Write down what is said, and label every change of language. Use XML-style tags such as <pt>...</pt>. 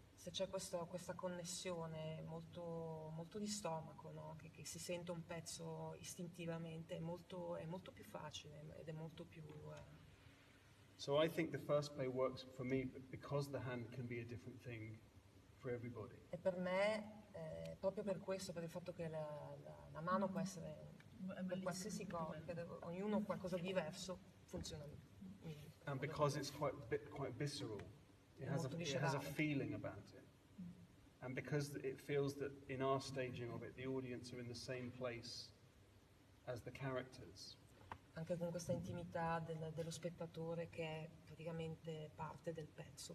<it>Se c'è questa connessione molto, molto di stomaco, no? che si sente un pezzo istintivamente, è molto più facile ed è molto più...</it> <en>So I think the first play works for me because the hand can be a different thing for everybody.</en> <it>E per me, proprio per questo, per il fatto che la mano può essere per qualsiasi cosa, per ognuno qualcosa di diverso, funziona meglio.</it> <en>And because it's quite visceral, it has a feeling about it. And because it feels that in our staging of it, the audience are in the same place as the characters,</en> <it>anche con questa intimità dello spettatore che è praticamente parte del pezzo.</it>